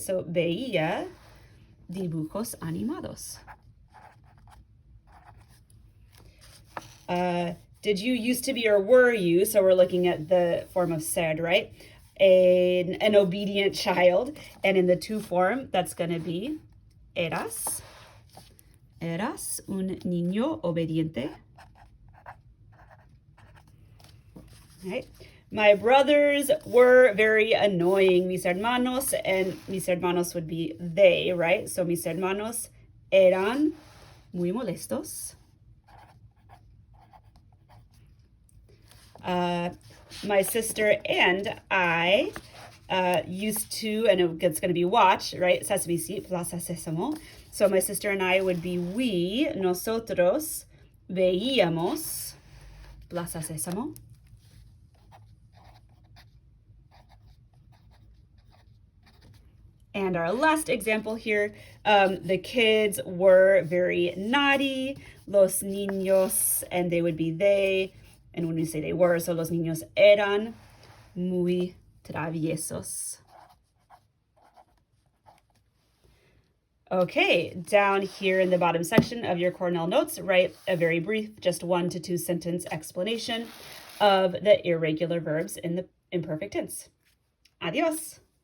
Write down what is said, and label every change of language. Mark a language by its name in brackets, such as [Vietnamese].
[Spanish] So veía dibujos animados. [English] Did you used to be or were you? So we're looking at the form of ser, right? an obedient child. And in the to form, that's going to be eras. [Spanish] Eras un niño obediente. [English] Right. My brothers were very annoying, [Spanish] mis hermanos, [English] and mis hermanos would be they, right? [Spanish] So mis hermanos eran muy molestos. [English] My sister and I used to, and it's going to be watch, right? Sesame Seat, Plaza Sésamo. So my sister and I would be we, [Spanish] nosotros, veíamos, Plaza Sésamo. [English] And our last example here, the kids were very naughty, [Spanish] los niños, [English] and they would be they. And when we say they were, so [Spanish] los niños eran muy traviesos. [English] Okay, down here in the bottom section of your Cornell notes, write a very brief, just 1 to 2 sentence explanation of the irregular verbs in the imperfect tense. Adios.